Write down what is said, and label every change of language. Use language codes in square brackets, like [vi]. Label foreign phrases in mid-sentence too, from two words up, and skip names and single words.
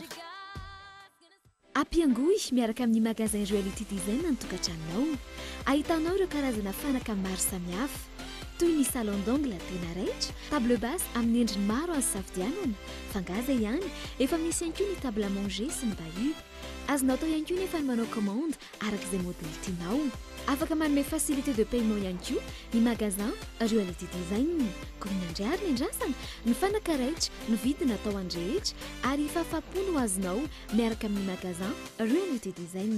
[mg] Ampiangoy miaraka amin'ny magasin Reality Design ny tokantranonao. Ahitanao ireo karazana fanaka maro samihafa toy ny [fr] salon d'ongle [mg] tena raitra, [fr] table basse [mg] amin'ny endriny maro azo safidianana, fangaza ihany, efa misy ihany koa ny [fr] table à manger [mg] sy ny bahut. Azonao atao ihany koa nefa ny manao commande arak'izay modèle tianao. Afaka manome [fr] facilité de paiement [mg] ihany koa ny magasin Reality Design. Kominandray ary ny andrasana ny fanaka raitra ny vidiny atao andrehetra ary fahafapo no azonao miaraka amin'ny magasin Reality Design.